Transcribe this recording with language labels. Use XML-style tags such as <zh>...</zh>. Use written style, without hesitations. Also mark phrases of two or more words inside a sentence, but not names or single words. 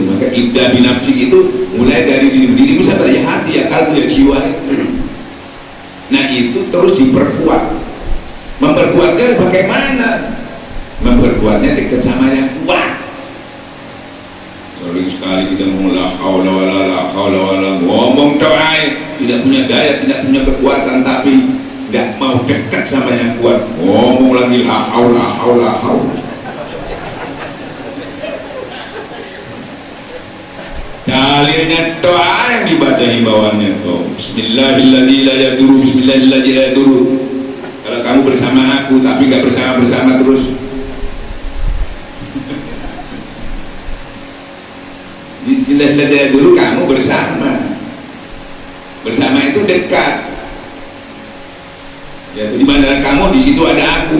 <id>Maka</id> <ar>ابدأ بنفسك</ar> <id>itu mulai dari dirimu sampai ya hati, ya kalbu, ya jiwa itu. Nah itu terus diperkuat. Memperkuatnya bagaimana? Memperkuatnya dekat sama yang kuat. Sering sekali kita ngomong</id> <ar>لا حول ولا</ar> <id>ngomong doai, tidak punya daya, tidak punya kekuatan, tapi nggak mau dekat sama yang kuat. Ngomong lagi</id> <ar>لا حول.</ar> <id>Dalilnya doa yang dibaca himbauannya tuh.</id> <ar>بسم الله الرحمن الرحيم لا يضر، بسم الله الرحمن الرحيم لا يضر.</ar> <id>Kalau kamu bersama aku tapi nggak bersama terus, bismillahirrahmanirrahim dulu kamu bersama itu dekat. Ya, di mana kamu di situ ada aku.</id>